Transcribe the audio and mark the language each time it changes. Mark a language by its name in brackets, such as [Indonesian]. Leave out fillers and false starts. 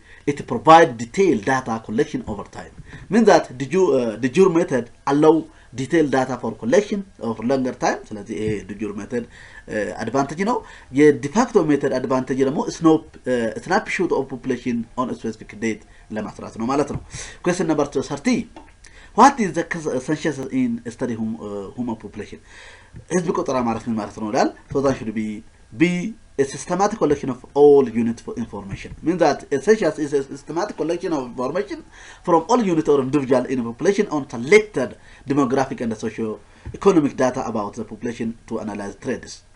[English] It provide detailed data collection over time. Means that the Jure method allow detailed data for collection of longer time. [Amharic] ስለዚህ ይሄ [English] the Jure method advantage [Amharic] ነው። የዲፋክቶ ሜተድ አድቫንቴጅ ደግሞ [English] snapshot of population on a specific date [Amharic] ለማስራት ነው ማለት ነው። [English] question number 30. What is the census in study human population? [Amharic] ህዝብ ቆጠራ ማለት ምን ማለት ነው ይላል። [English] so that should be B. A systematic collection of all unit information. Means that a census is a systematic collection of information from all unit or individual in a population on selected demographic and socio-economic data about the population to analyze trends.